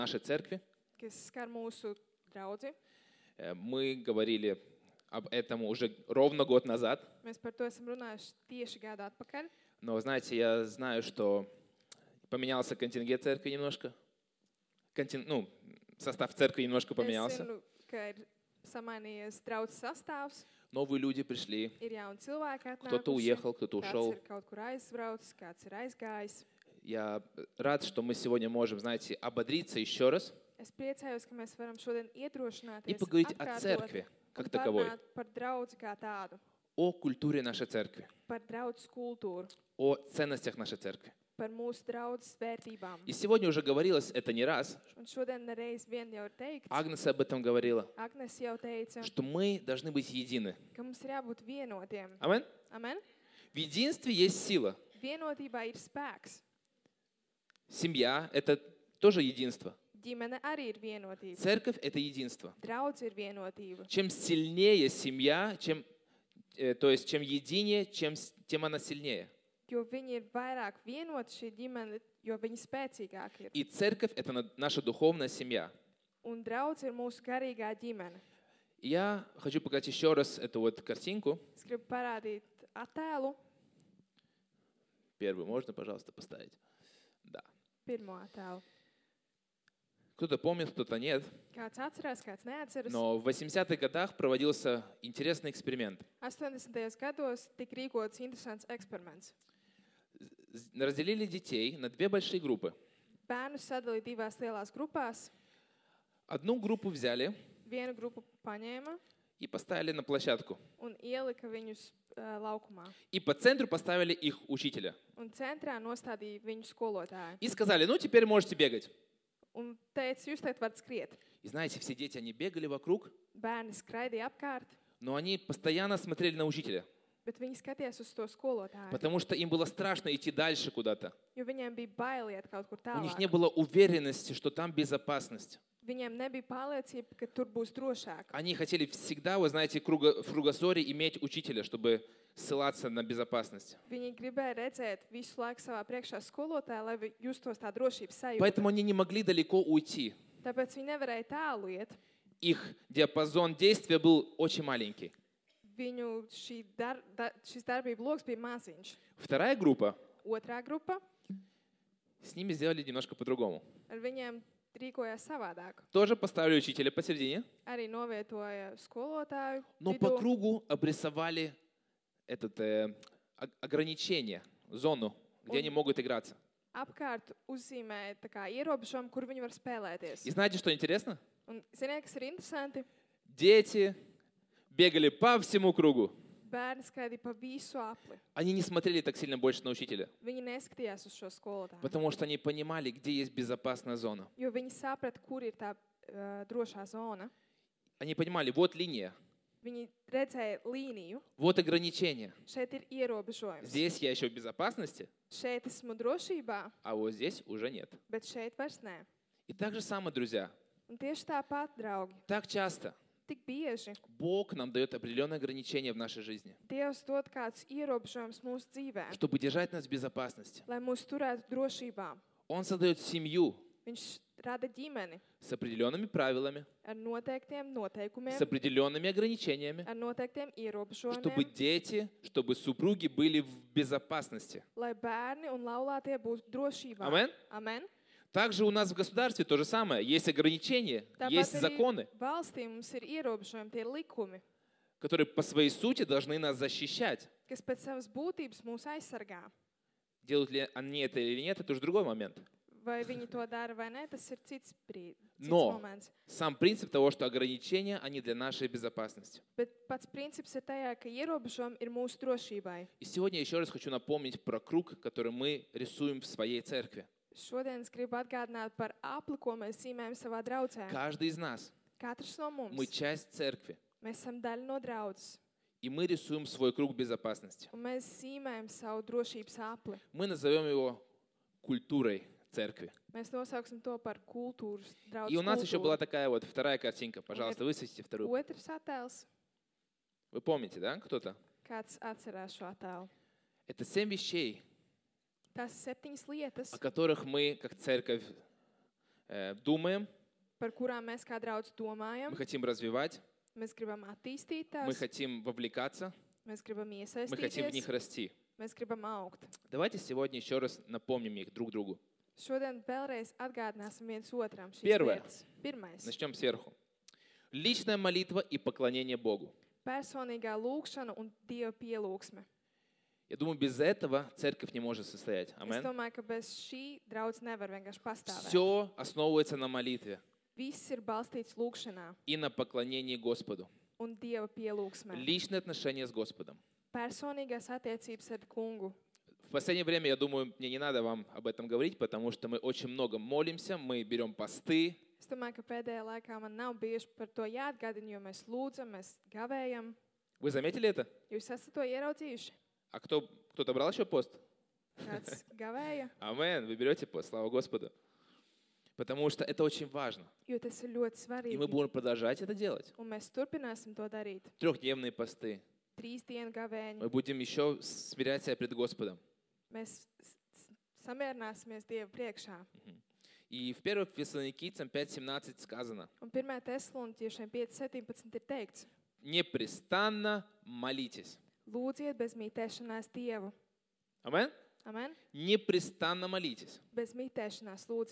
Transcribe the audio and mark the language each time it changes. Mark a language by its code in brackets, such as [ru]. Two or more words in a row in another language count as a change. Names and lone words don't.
[ru] нашей церкви. [lv] kas skar mūsu draudzi. [ru] Мы говорили об этом уже ровно год назад. [lv] Mēs par to esam runājuši tieši gadu atpakaļ. [ru] Но, знаете, я знаю, что поменялся контингент церкви немножко. Состав церкви немножко [lv] Es [ru] поменялся. [lv] zinu, ka ir samainījies draudzes sastāvs, [ru] Новые люди пришли. [lv] ir jauni cilvēki [ru] Кто-то [lv] atnākuši, [ru] уехал, кто-то [lv] kāds [ru] ушел. [lv] ir kaut kur aizbraucis, kāds ir aizgājis. [ru] Я рад, что мы сегодня можем, знаете, ободриться еще раз [lv] Es priecājos, ka mēs varam šodien [ru] и [lv] iedrošināties, [ru] поговорить о [lv] atkārtot [ru] церкви как [lv] un [ru] таковой, [lv] parunāt par draudzi kā tādu, [ru] о культуре нашей церкви, [lv] par draudzes kultūru, [ru] о ценностях нашей церкви. [lv] par mūsu draudzes vērtībām. [ru] И сегодня уже говорилось это не раз. [lv] Un šodien reiz vien jau ir teikts, [ru] Агнес об этом говорила, [lv] Agnes jau teica, [ru] что мы должны быть едины. [lv] ka mums ir jābūt vienotiem. [ru] Амин? [lv] Amen? [ru] В единстве есть сила. [lv] Vienotībā ir spēks. [ru] Семья – это тоже единство. [lv] Ģimene arī ir vienotība. [ru] Церковь – это единство. [lv] Draudz ir vienotība. [ru] Чем сильнее семья, чем единее, тем она сильнее. [lv] Jo viņi ir vairāk vienoti šī ģimene, jo viņi spēcīgāki ir. [ru] И церковь – это наша духовная семья. [lv] Un draudz ir mūsu garīgā ģimene. [ru] Я хочу показать еще раз эту вот картинку. [lv] Es gribu parādīt attēlu, [ru] Первую можно, пожалуйста, поставить? Да. [lv] pirmo attēlu. [ru] Кто-то помнит, кто-то нет. [lv] Kāds atcerās, kāds neatceras. [ru] Но в 80-х годах проводился интересный эксперимент. [lv] 80. gados tika rīkots interesants eksperiments. [ru] Разделили детей на две большие группы. [lv] Bērnus sadalīja divās lielās grupās. [ru] Одну группу взяли [lv] Vienu grupu paņēma [ru] и поставили на площадку. [lv] un ielika viņus laukumā. [ru] И по центру поставили их учителя. [lv] Un centrā nostādīja viņu skolotāju. [ru] И сказали, ну теперь можете бегать. [lv] Un teica, jūs tagad varat skriet. [ru] И знаете, все дети, они бегали вокруг, [lv] Bērni skraidīja apkārt, [ru] но они постоянно смотрели на учителя. [lv] bet viņi skatījās uz to skolotāju. [ru] Потому что им было страшно идти дальше куда-то. [lv] Jo viņiem bija bail iet kaut kur [ru] У них [lv] tālāk. [ru] не было уверенности, что там безопасность. [lv] Viņiem nebija pārliecība, ka tur būs drošāk. [ru] Они хотели всегда, вы знаете, в кругозоре иметь учителя, чтобы ссылаться на безопасность. [lv] Viņi gribēja redzēt visu laiku savā priekšā skolotāju, lai justos tā drošības sajūta. [ru] Поэтому они не могли далеко уйти. [lv] Tāpēc viņi nevarēja tālu iet. [ru] Их диапазон действия был очень маленький. [lv] Viņu šis darbība loks bija maziņš. [ru] Вторая группа, [lv] Otrā grupa [ru] с ними сделали немножко по-другому. [lv] ar viņiem rīkojās savādāk. [ru] Тоже поставили учителя посередине, [lv] Arī novietoja skolotāju [ru] но по кругу обрисовали ограничение, зону, где они могут играться. [lv] apkārt uzzīmēja tā kā ierobežojumu, kur viņi var spēlēties. [ru] И знаете, что интересно? [lv] Un ziniet, kas ir interesanti? [ru] Дети бегали по всему кругу. [lv] Bērni skraidīja pa visu apli. [ru] Они не смотрели так сильно больше на учителя, [lv] Viņi neskatījās uz šo skolotāju. [ru] потому что они понимали, где есть безопасная зона. [lv] Jo viņi saprata, kur ir tā drošā zona. [ru] Они понимали, вот линия, [lv] Viņi redzēja līniju. [ru] вот ограничение. [lv] Šeit ir ierobežojums. [ru] Здесь я еще в безопасности, [lv] Šeit esmu drošībā, [ru] а вот здесь уже нет. [lv] bet šeit vairs nē. [ru] И так же самое, друзья, [lv] Un tieši tāpat, draugi, [ru] так часто [lv] tik bieži [ru] Бог нам дает определенные ограничения в нашей жизни, [lv] Dievs dod kāds ierobežojums mūsu dzīvē, [ru] чтобы держать нас в безопасности. [lv] lai mūs turētu drošībā. [ru] Он создает семью [lv] Viņš rada ģimeni [ru] с определенными правилами, [lv] ar noteiktiem noteikumiem, [ru] с определенными ограничениями, [lv] ar noteiktiem [ru] чтобы [lv] ierobežojumiem, [ru] дети, чтобы супруги были в безопасности. [lv] lai bērni un laulātie būtu drošībā. [ru] Amen. [lv] Amen. [ru] Также у нас в государстве то же самое. Есть ограничения, есть [lv] Tāpat arī [ru] законы, [lv] valstī mums ir ierobežojumi, tie ir likumi, [ru] которые по своей сути должны нас защищать. [lv] kas pēc savas būtības mūs aizsargā. [ru] Делают ли они это или нет, это уже другой момент. [lv] Vai viņi to dara vai nē, tas ir cits [ru] Но [lv] moments. [ru] сам принцип того, что ограничения, они для нашей безопасности. [lv] Bet pats princips ir tajā, ka ierobežojumi ir mūsu drošībai. [ru] И сегодня еще раз хочу напомнить про круг, который мы рисуем в своей церкви. [lv] Šodien es gribu atgādināt par apli, ko mēs zīmējam savā draudzē. [ru] Каждый из нас, [lv] Katrs no [ru] мы [lv] mums. [ru] часть церкви, [lv] Mēs esam daļa no draudzes. [ru] и мы rисуем свой круг безопасности. [lv] Un mēs zīmējam savu drošības apli. [ru] Мы назовем его культурой церкви. [lv] Mēs nosauksim to par kultūras [ru] И у нас [lv] draudzes [ru] еще была [lv] kultūru. [ru] такая вот вторая картинка. Пожалуйста, высветите вторую. [lv] Otrs attēls. [ru] Вы помните, да, кто-то? [lv] Kāds atcerās šo attēlu? [ru] Это 7 вещей, [lv] Tās ir 7 lietas, [ru] о которых мы, как церковь, думаем, [lv] par kurām mēs kā draudz domājam. [ru] мы хотим развивать, [lv] Mēs gribam attīstīt [ru] мы [lv] tās, [ru] хотим вовлекаться, [lv] mēs gribam [ru] мы хотим в [lv] iesaistīties, [ru] них расти. [lv] mēs gribam augt. [ru] Давайте сегодня еще раз напомним их друг другу. [lv] Šodien vēlreiz atgādināsim viens otram šīs [ru] Первое. [lv] lietas. Pirmais [ru] Начнем сверху. Личная молитва и поклонение Богу. - [lv] personīgā lūgšana un Dieva pielūgsme. [ru] Я думаю, без этого церковь не может состоять. [lv] Es [ru] Амен. [lv] domāju, ka bez šī draudz nevar vienkārši pastāvēt. [ru] Все основывается на молитве [lv] Viss ir balstīts lūgšanā [ru] и на поклонении Господу. [lv] un Dieva pielūgsmē. [ru] Личные отношения с Господом. [lv] Personīgās attiecības ar kungu. [ru] В последнее время, я думаю, мне не надо вам об этом говорить, потому что мы очень много молимся, мы берем посты, [lv] Es domāju, ka pēdējā laikā man nav bieži par to jāatgādina, jo mēs lūdzam, mēs gavējam. [ru] Вы заметили это? [lv] Jūs esat to ieraudzījuši? [ru] А кто-то брал еще пост? [lv] Kāds gavēja? [ru] Амен, вы берете пост, слава Господу. Потому что это очень важно. [lv] Jo tas ir ļoti [ru] И мы [lv] svarīgi. [ru] будем продолжать это делать. [lv] Un mēs turpināsim to darīt. [ru] 3-дневные посты. [lv] 3 dienu gavēņi. [ru] Мы будем еще смирять себя пред Господом. [lv] Mēs samierināsimies Dievu priekšā. [ru] И в 1 Фессалоникийцам 5:17 сказано: [lv] Un 1. Tesaloniķiešiem 5.17 ir teikts: [ru] непрестанно молитесь. [lv] Lūdziet bez mītēšanās Dievu. [ru] Амен? [lv] Amen? [ru] Непрестанно молитесь. [lv] Bez mītēšanās lūdziet.